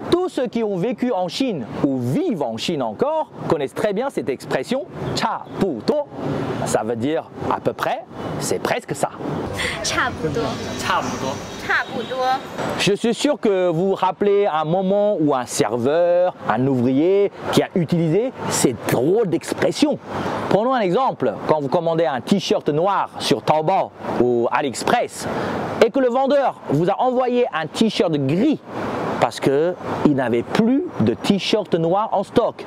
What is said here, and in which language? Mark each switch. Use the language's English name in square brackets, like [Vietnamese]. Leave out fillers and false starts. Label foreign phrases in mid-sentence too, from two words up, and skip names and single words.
[French] ceux qui ont vécu en Chine ou vivent en Chine encore connaissent très bien cette expression « [Chinese] 差不多 ». [French] Ça veut dire à peu près, c'est presque ça. [Chinese] 差不多，差不多。差不多。 [French] Je suis sûr que vous vous rappelez un moment où un serveur, un ouvrier qui a utilisé cette drôle d'expression. Prenons un exemple, quand vous commandez un t-shirt noir sur Taobao ou AliExpress et que le vendeur vous a envoyé un t-shirt gris parce qu'il n'avait plus de t-shirt noir en stock.